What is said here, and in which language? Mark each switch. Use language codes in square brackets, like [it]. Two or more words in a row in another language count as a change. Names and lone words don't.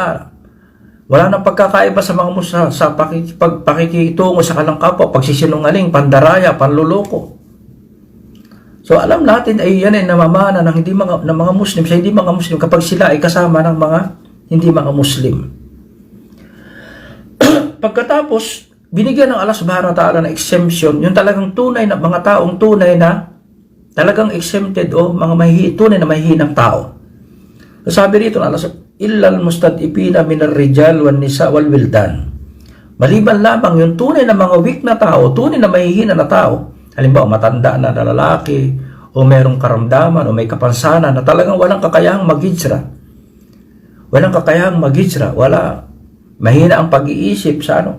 [tl] Wala nang pagkakaiba sa mga Muslim sa pakikitungo sa kalang kapwa, pagsisinungaling, pandaraya, panluloko. So alam natin ay yan ay namamana ng mga Muslim sa hindi mga Muslim kapag sila ay kasama ng mga hindi mga Muslim. Pagkatapos, binigyan ng [ar] الله سبحانه وتعالى [tl] ng exemption, yung talagang tunay na mga taong tunay na talagang exempted o mga tunay na mahihinang tao. [ar] So, [tl] sabi rito ng [ar] Allah, إلا المستضعفين من الرجال والنساء والولدان. [tl] Maliban lamang yung tunay na mga weak na tao, tunay na mahihina na tao, halimbawa matanda na lalaki o merong karamdaman o may kapansanan na talagang walang kakayahang mag-hijra. Walang kakayahang mag-hijra, mahina ang pag-iisip sa ano.